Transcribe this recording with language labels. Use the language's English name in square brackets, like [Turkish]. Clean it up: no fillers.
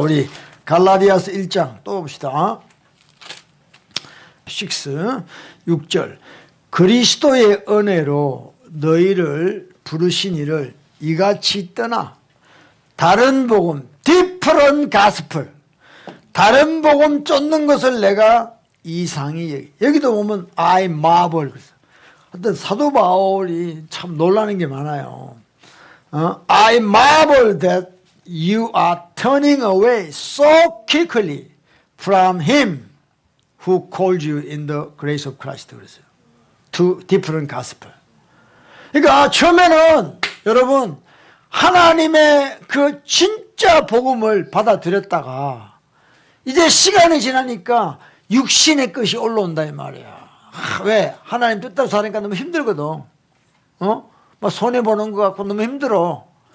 [Korean] 우리 갈라디아서 1장 또 봅시다. 6절 그리스도의 은혜로 너희를 부르신 이를 이같이 떠나 다른 복음 [English] different gospel, [Korean] 다른 복음 쫓는 것을 내가 이상히 여기도 보면 [English] I marvel. [Korean] 하여튼 사도 바울이 참 놀라는 게 많아요. [English] I marvel that you are turning away so quickly from him who called you in the grace of Christ. [Korean] 그랬어요. [English] To different gospel. [Korean] 그러니까 처음에는 여러분 하나님의 그 진짜 복음을 받아들였다가 이제 시간이 지나니까 육신의 것이 올라온다 이 말이야. 왜? 하나님 뜻대로 사니까 너무 힘들거든. 막 손해보는 것 같고 너무 힘들어.